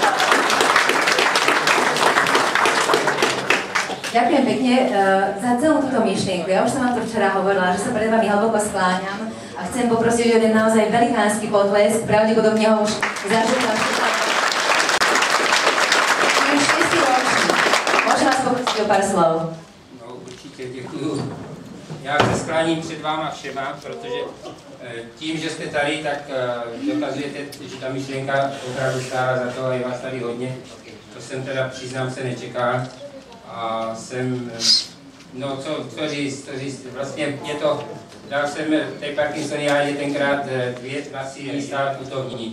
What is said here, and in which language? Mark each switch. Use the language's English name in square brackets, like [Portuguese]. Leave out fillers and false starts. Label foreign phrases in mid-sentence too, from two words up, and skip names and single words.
[Slovak] Ďakujem pekne za celú túto myšlienku. Ja už som vám to včera hovorila, že sa pred vami hlboko skláňam a chcem poprosiť o jeden naozaj velikánsky potlesk, pravdepodobne ho už zažila. Môžem vás poprosiť o pár slov. [Czech] Děkuju. Já se skláním před váma všema, protože tím, že jste tady, tak dokazujete, že ta myšlenka opravdu stála za to a je vás tady hodně. To jsem teda, přiznám se, nečekal. A jsem, no co říct, vlastně mě to, dal jsem té Parkinsoniádě tenkrát 2 trasy stát putovní.